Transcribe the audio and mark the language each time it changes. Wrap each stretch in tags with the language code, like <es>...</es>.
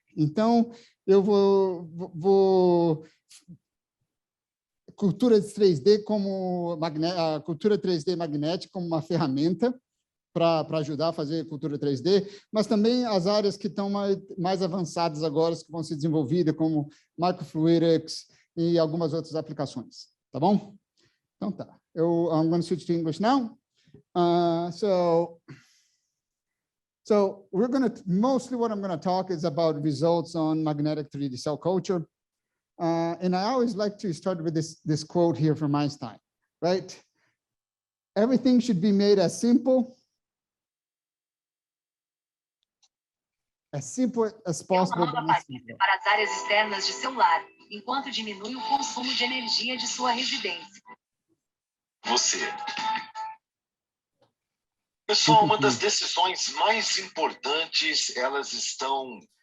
<pt>Então, eu vou cultura 3D a cultura 3D magnética como uma ferramenta para ajudar a fazer cultura 3D, mas também as áreas que estão mais avançadas agora, que vão ser desenvolvidas, como microfluidics e algumas outras aplicações. Tá bom? Então tá.</pt> <en>I'm going to switch to English now. So we're going to, mostly what I'm going to talk is about results on magnetic 3D cell culture. And I always like to start with this quote here from Einstein, right? Everything should be made as simple as possible.</en> <pt>Uma nova patente para as áreas externas de seu lar, enquanto diminui o consumo de energia de sua residência. Pessoal, uma das decisões mais importantes, elas estão...</pt>